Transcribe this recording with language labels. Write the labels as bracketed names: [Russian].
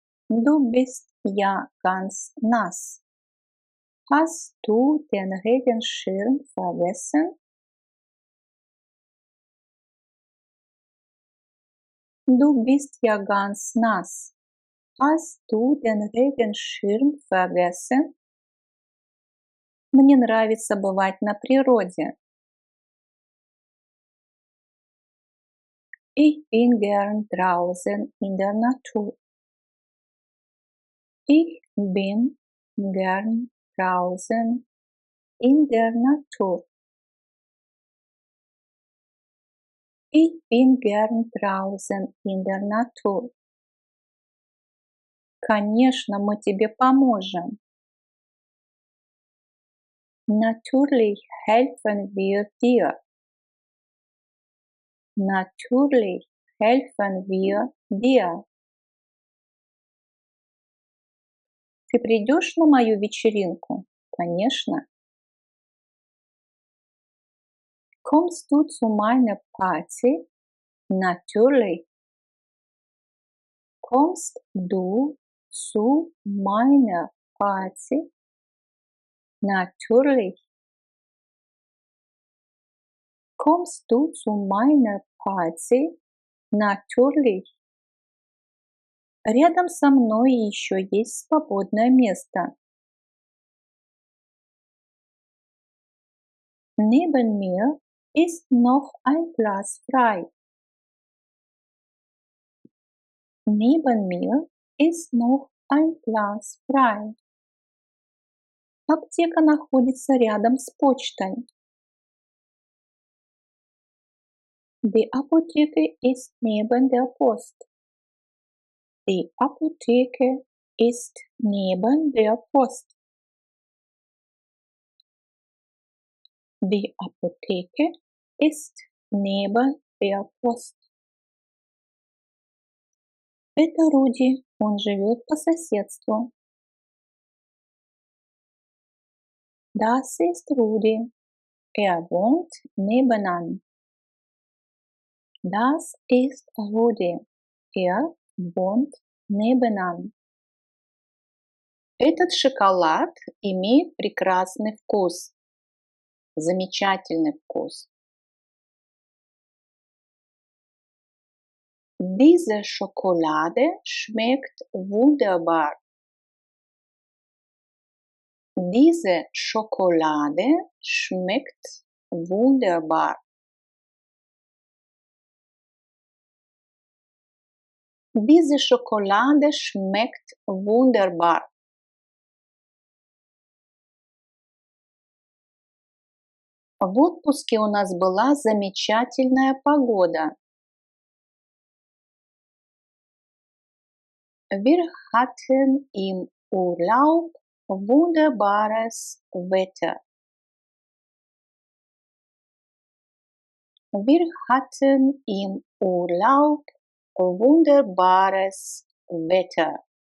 [German] Du bist ja ganz nass. Hast du den Regenschirm vergessen? Du bist ja ganz nass. Hast du den Regenschirm vergessen? [Russian] Мне нравится бывать на природе. [German] Ich bin gern draußen in der Natur. Ich bin gern draußen in der Natur. Ich bin gern draußen in der Natur. [Russian] Конечно, мы тебе поможем. [German] Natürlich helfen wir dir. Natürlich helfen wir dir. [Russian] Ты придешь на мою вечеринку? Конечно. [German] Kommst du zu meiner Party? Natürlich. Kommst du zu meiner Party? Natürlich. Kommst du zu meiner Party? Natürlich. [Russian] Рядом со мной еще есть свободное место. [German] Neben mir ist noch ein Platz frei. Neben mir ist noch ein Platz frei. [Russian] Аптека находится рядом с почтой. [German] Die Apotheke ist neben der Post. Die Apotheke ist neben der Post. Die Apotheke ist neben der Post. [Russian] Это Руди, он живет по соседству. [German] Das ist Rudi, er wohnt nebenan. Das ist Rudi, er wohnt nebenan. [Russian] Этот шоколад имеет прекрасный вкус, замечательный вкус. [German] Diese Schokolade schmeckt wunderbar. Diese Schokolade schmeckt wunderbar. Diese Schokolade schmeckt wunderbar. [Russian] В отпуске у нас была замечательная погода. [German] Wir hatten im Urlaub wunderbares Wetter. Wir hatten im Urlaub wunderbares Wetter.